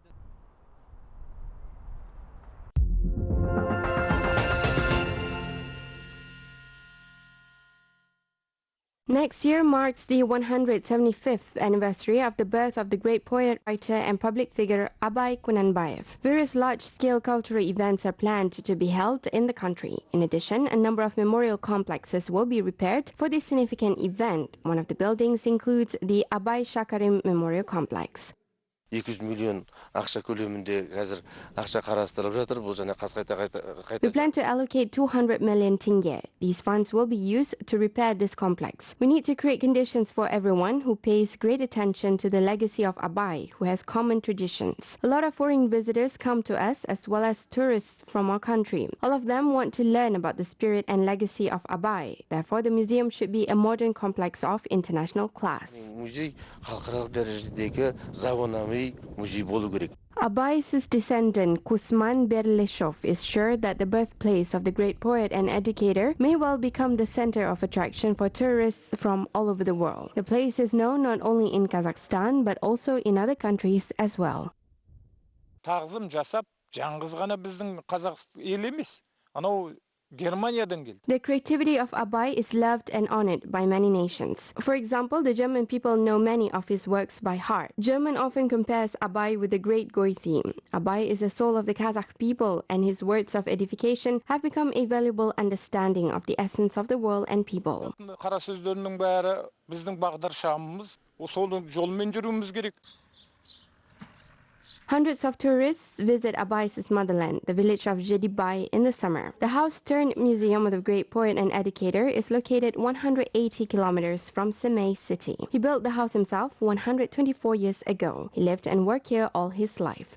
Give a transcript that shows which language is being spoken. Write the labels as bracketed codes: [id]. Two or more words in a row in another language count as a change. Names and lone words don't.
[en] Next year marks the 175th anniversary of the birth of the great poet, writer and public figure Abay Kunanbayev. Various large-scale cultural events are planned to be held in the country. In addition, a number of memorial complexes will be repaired for this significant event. One of the buildings includes the Abay Shakarim Memorial Complex. [kk] 200 million ақша көлемінде қазір ақша қарастырылып жатыр. Бұл және [en] We plan to allocate 200 million tenge. These funds will be used to repair this complex. We need to create conditions for everyone who pays great attention to the legacy of Abay, who has common traditions. A lot of foreign visitors come to us as well as tourists from our country. All of them want to learn about the spirit and legacy of Abay. Therefore, the museum should be a modern complex of international class. [kk] Музей халықаралық дәрежедегі заманауи музей болу керек. [en] Abay's descendant, Kusman Berleshov, is sure that the birthplace of the great poet and educator may well become the center of attraction for tourists from all over the world. The place is known not only in Kazakhstan, but also in other countries as well. [kk] Тағзым жасап, жаңғыз ғана біздің қазақ ел емес. Анау Германиядан келді. [en] The creativity of Abay is loved and honored by many nations. For example, the German people know many of his works by heart. German often compares Abay with the great Goethe. Abay is the soul of the Kazakh people, and his words of edification have become a valuable understanding of the essence of the world and people. [kk] Қара сөздерінің бәрі біздің бағдаршамымыз, сол жолмен жүруіміз керек. [en] Hundreds of tourists visit Abai's motherland, the village of Jibek, in the summer. The house-turned-museum of the great poet and educator is located 180 kilometers from Semei city. He built the house himself 124 years ago. He lived and worked here all his life.